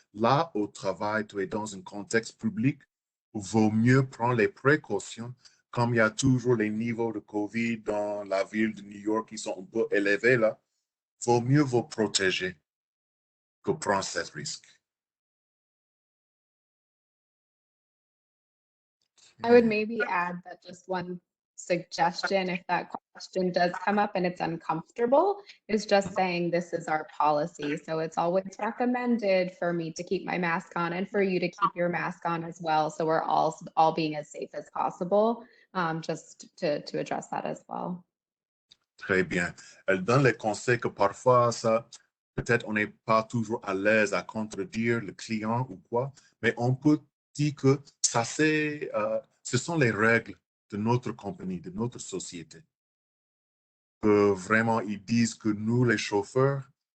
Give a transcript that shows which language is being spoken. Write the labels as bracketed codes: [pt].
[fr] Là, au travail, tu es dans un contexte public, il vaut mieux prendre les précautions. Comme il y a toujours les niveaux de COVID dans la ville de New York qui sont un peu élevés, là, il vaut mieux vous protéger que prendre ce risque. [en] I would maybe add that just one suggestion, if that question does come up and it's uncomfortable, is just saying this is our policy. So it's always recommended for me to keep my mask on and for you to keep your mask on as well. So we're all being as safe as possible, just to address that as well. [fr] Très bien. Elle donne les conseils que parfois, ça, peut-être on n'est pas toujours à l'aise à contredire le client ou quoi, mais on peut dire que ça, ce sont les règles de notre compagnie, de notre société. Que vraiment, ils disent que nous, les chauffeurs,